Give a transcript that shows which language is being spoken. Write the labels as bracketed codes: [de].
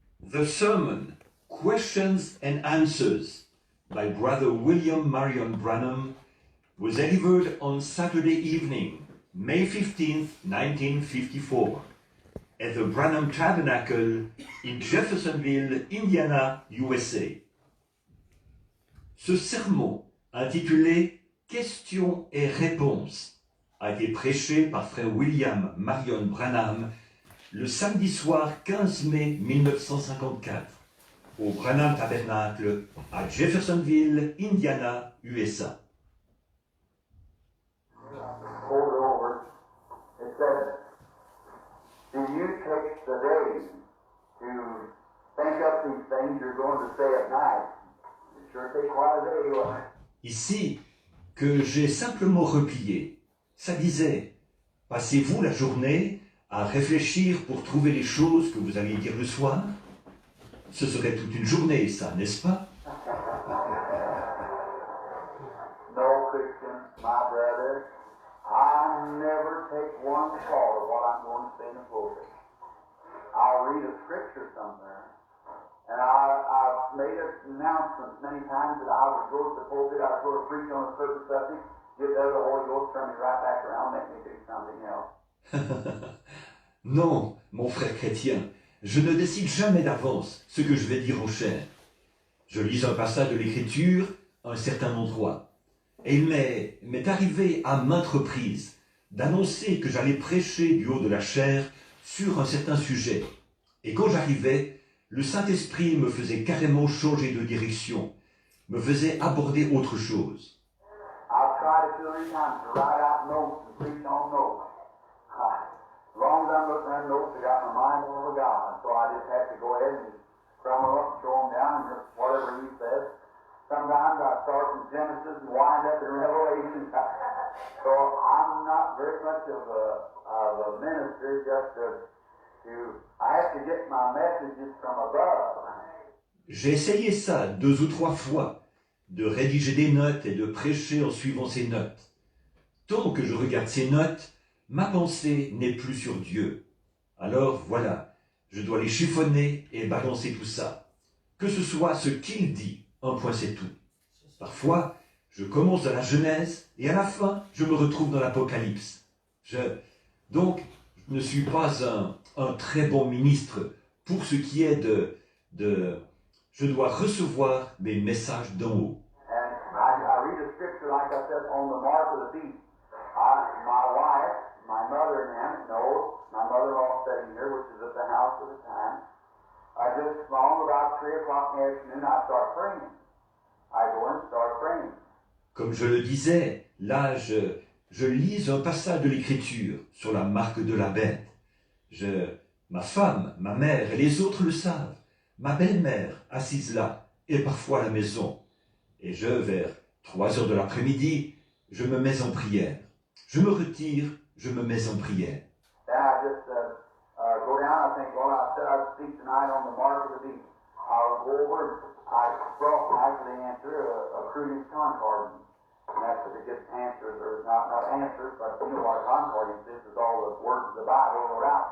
[en] The sermon, Questions and Answers, by Brother William Marion Branham, was delivered on Saturday evening, May 15, 1954, at the Branham Tabernacle in Jeffersonville, Indiana, USA. [fr] Ce sermon, intitulé Questions et réponses, a été prêché par frère William Marion Branham le samedi soir 15 mai 1954 au Branham Tabernacle à Jeffersonville, Indiana, USA. [en] Hold it over. It says, do you take the day to think up these things you're going to say at night? It sure takes quite a day, won't it? [fr] Ici, que j'ai simplement replié, ça disait, passez-vous la journée à réfléchir pour trouver les choses que vous alliez dire le soir? Ce serait toute une journée, ça, n'est-ce pas? [en] No, Christian, my brother, I never take one thought of what I'm going to say in the pulpit. I'll read a scripture somewhere, and I've made announcements many times that I would go to the pulpit, I would go to preach on a certain subject, get there, the Holy Ghost turn me right back around, make me do something else. [fr] Non, mon frère chrétien, je ne décide jamais d'avance ce que je vais dire aux chers. Je lis un passage de l'Écriture à un certain endroit. Et il m'est arrivé à maintes reprises d'annoncer que j'allais prêcher du haut de la chair sur un certain sujet. Et quand j'arrivais, le Saint-Esprit me faisait carrément changer de direction, me faisait aborder autre chose. [en] I've tried it 2 or 3 times to write out notes and preach on notes. As long as I'm looking at notes, I got my mind over God. So I just have to go ahead and just crumble up and throw them down and just whatever he says. Sometimes I start from Genesis and wind up in Revelation. So I'm not very much of a minister, just I have to get my messages from above. [fr] J'ai essayé ça 2 ou 3 fois, de rédiger des notes et de prêcher en suivant ces notes. Tant que je regarde ces notes, ma pensée n'est plus sur Dieu. Alors voilà, je dois les chiffonner et balancer tout ça. Que ce soit ce qu'il dit, un point c'est tout. Parfois, je commence dans la Genèse et à la fin, je me retrouve dans l'Apocalypse. Donc, je ne suis pas un très bon ministre pour ce qui est je dois recevoir mes messages d'en haut. [en] And I read a scripture like I said on the mark of the beast. My wife, my mother and them know, my mother-in-law sitting here, which is at the house at the time. I just, along about 3 o'clock in the afternoon, I start praying. I go and start praying. [fr] Comme je le disais, là, je lis un passage de l'Écriture sur la marque de la bête. Ma femme, ma mère et les autres le savent. Ma belle-mère, assise là, et parfois à la maison. Et vers 3 heures de l'après-midi, je me mets en prière. Je me retire, je me mets en prière. [en] Then I just go down, I think, well, I said I'd speak tonight on the mark of the beast. I'll go over and I brought back the answer, a Crudy's concordance. And that's what it gets answers, or not answers, but you know what a concordance is all the words of the Bible wrote out.